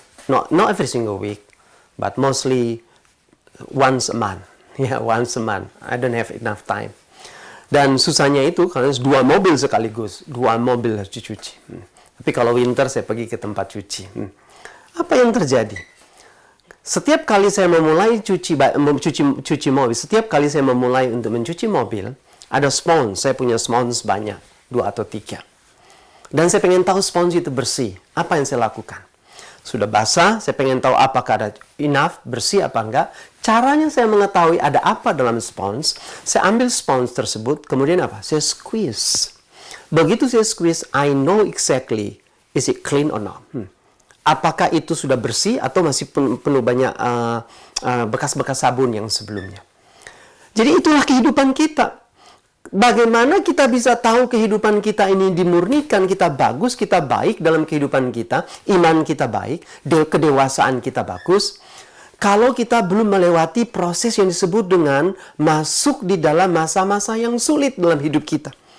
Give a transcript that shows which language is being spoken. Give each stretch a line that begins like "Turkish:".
English: Not every single week, but mostly once a month. Yeah, once a month. I don't have enough time.
Indonesian: Dan susahnya itu karena 2 mobil sekaligus. 2 mobil harus dicuci. Tapi kalau winter saya pergi ke tempat cuci. Apa yang terjadi? Setiap kali saya memulai cuci mobil, setiap kali saya memulai untuk mencuci mobil, ada spons. Saya punya spons banyak, 2 atau 3. Dan saya pengen tahu spons itu bersih. Apa yang saya lakukan? Sudah basah, saya pengen tahu apakah ada enough, bersih apa enggak. Caranya saya mengetahui ada apa dalam spons. Saya ambil spons tersebut, kemudian apa? Saya squeeze. Begitu saya squeeze,
English: I know exactly is it clean or not.
Indonesian: Apakah itu sudah bersih atau masih penuh banyak bekas-bekas sabun yang sebelumnya. Jadi itulah kehidupan kita. Bagaimana kita bisa tahu kehidupan kita ini dimurnikan, kita bagus, kita baik dalam kehidupan kita, iman kita baik, kedewasaan kita bagus, kalau kita belum melewati proses yang disebut dengan masuk di dalam masa-masa yang sulit dalam hidup kita.